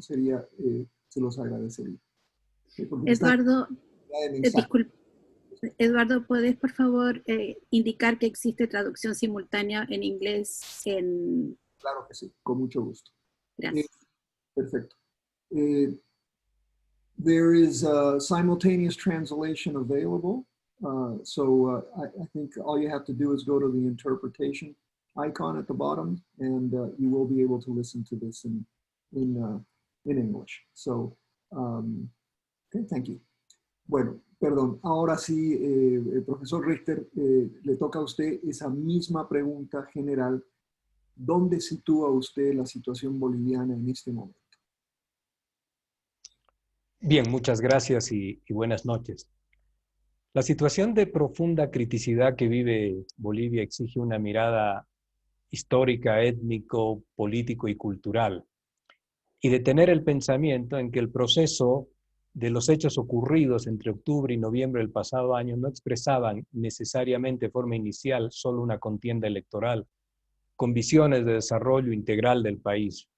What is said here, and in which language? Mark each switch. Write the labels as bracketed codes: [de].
[es] Sería, se los agradecería. Eduardo, disculpe. Eduardo, ¿puedes por favor indicar que existe traducción simultánea en inglés? Claro que sí, con mucho gusto. Gracias. Perfecto. [en] There is a simultaneous translation available. I think all you have to do is go to the interpretation icon at the bottom, and you will be able to listen to this in English. So, okay, thank you. [es] Bueno, perdón, ahora sí, el profesor Richter, le toca a usted esa misma pregunta general. ¿Dónde sitúa usted la situación boliviana en este momento? Bien, muchas gracias y buenas noches. La situación de profunda criticidad que vive Bolivia exige una mirada histórica, étnico, político y cultural, y detener el pensamiento en que el proceso de los hechos ocurridos entre octubre y noviembre del pasado año no expresaban necesariamente de forma inicial solo una contienda electoral, con visiones de desarrollo integral del país.